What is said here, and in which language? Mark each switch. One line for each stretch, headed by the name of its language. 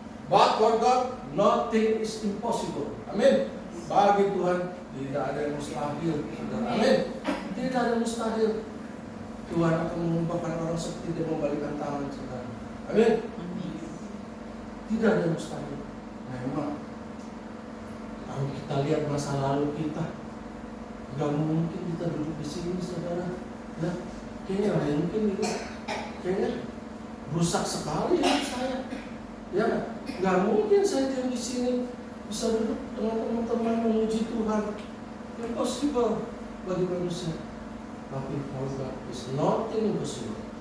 English: But for God, nothing is impossible.
Indonesian: Amin. Bagi Tuhan tidak ada yang mustahil. Amin. Tidak ada yang mustahil. Tuhan akan mengubahkan orang seperti dia membalikkan tangan, saudara. Amin. Tidak ada yang mustahil. Memang kalau kita lihat masa lalu kita, nggak mungkin kita duduk di sini, saudara. Ya, kayaknya nggak mungkin itu. Kayaknya rusak sekali hidup saya. Ya, nggak mungkin saya diam di sini bisa duduk dengan teman-teman memuji Tuhan.
English: Impossible
Indonesian: bagi manusia. Tapi
English: for God is nothing impossible.